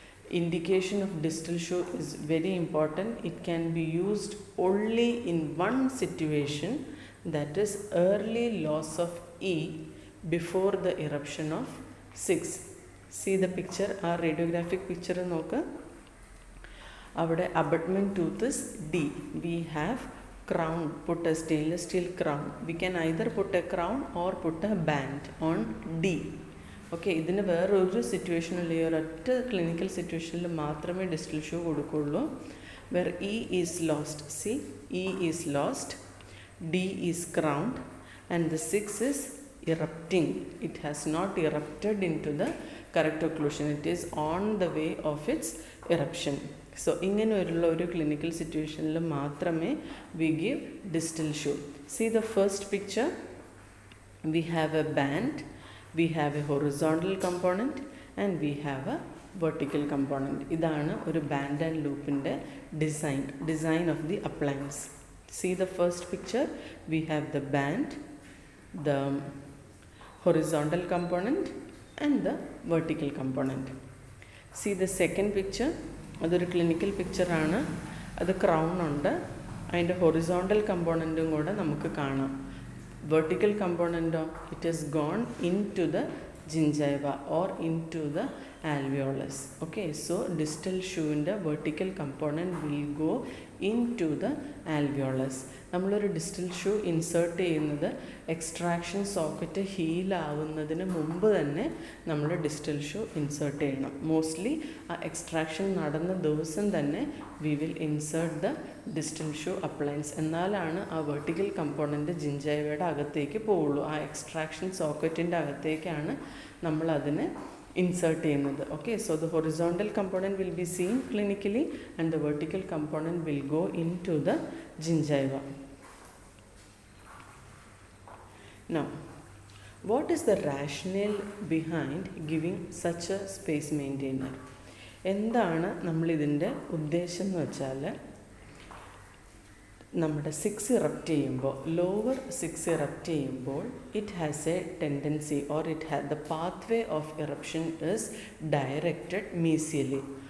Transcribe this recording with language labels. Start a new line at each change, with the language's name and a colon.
English: Indication of distal shoe is very important. It can be used only in one situation, that is early loss of E before the eruption of 6. See the picture, our radiographic picture
Malayalam: നോക്ക്. അവിടെ
English: abutment tooth is D. We have crown, put a stainless steel crown. We can either put a crown or put a band on D.
Malayalam: Okay, ഇതിന് വേറൊരു സിറ്റുവേഷനിൽ, ഈ ഒരൊറ്റ clinical സിറ്റുവേഷനിൽ മാത്രമേ distal shoe കൊടുക്കുകയുള്ളൂ.
English: Where E is lost, C E is lost, D is crowned and the 6 is erupting. It has not erupted into the correct occlusion, it is on the way of its eruption.
Malayalam: So ഇങ്ങനെയുള്ള ഒരു clinical സിറ്റുവേഷനിൽ മാത്രമേ
English: We give distal shoe. See the first picture, we have a band, we have a horizontal component and we have a vertical component.
Malayalam: ഇതാണ് ഒരു
English: band and loop ൻ്റെ design of the appliance. See the first picture, we have the band, the horizontal component and the vertical component. See the second picture,
Malayalam: അതൊരു clinical picture ആണ്. അത് crown ഉണ്ട്, അതിൻ്റെ horizontal കമ്പോണൻറ്റും കൂടെ നമുക്ക് കാണാം.
English: Vertical component of it has gone into the gingiva or into the alveolus. Okay, so distal shoe in the vertical component will go into the alveolus.
Malayalam: നമ്മളൊരു distal shoe insert ചെയ്യുന്നത് extraction socket heal ആവുന്നതിന് മുമ്പ് തന്നെ നമ്മൾ distal shoe insert ചെയ്യണം. Mostly ആ extraction നടന്ന ദിവസം തന്നെ
English: We will insert the distal shoe appliance.
Malayalam: എന്നാലാണ് ആ വെർട്ടിക്കൽ കമ്പോണൻറ്റ് ജിഞ്ചൈവയുടെ അകത്തേക്ക് പോവുള്ളൂ. ആ എക്സ്ട്രാക്ഷൻ സോക്കറ്റിൻ്റെ അകത്തേക്കാണ് നമ്മളതിനെ insert ചെയ്യുന്നത്.
English: Okay, so the horizontal component will be seen clinically and the vertical component will go into the gingiva. Now, what is the rationale behind giving such a space maintainer?
Malayalam: എന്താണ് നമ്മളിതിൻ്റെ ഉദ്ദേശം എന്ന് വെച്ചാൽ, നമ്മുടെ 6 erupt ചെയ്യുമ്പോൾ,
English: Lower 6 erupt ചെയ്യുമ്പോൾ it has a tendency or it has the pathway of eruption is directed mesially.